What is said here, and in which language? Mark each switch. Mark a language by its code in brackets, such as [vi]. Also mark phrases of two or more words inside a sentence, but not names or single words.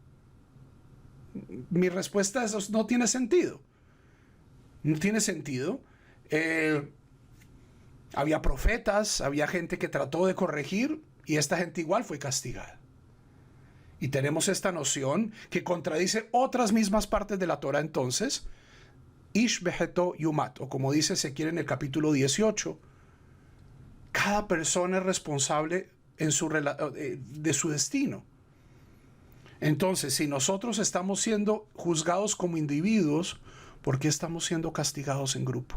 [es] Mi respuesta es: no tiene sentido. No tiene sentido. Había profetas, había gente que trató de corregir y esta gente igual fue castigada. Y tenemos esta noción que contradice otras mismas partes de la Torah entonces. [he] איש בחטאו יומת, [es] o como dice Ezequiel en el capítulo 18, cada persona es responsable de su destino. Entonces, si nosotros estamos siendo juzgados como individuos, ¿por qué estamos siendo castigados en grupo?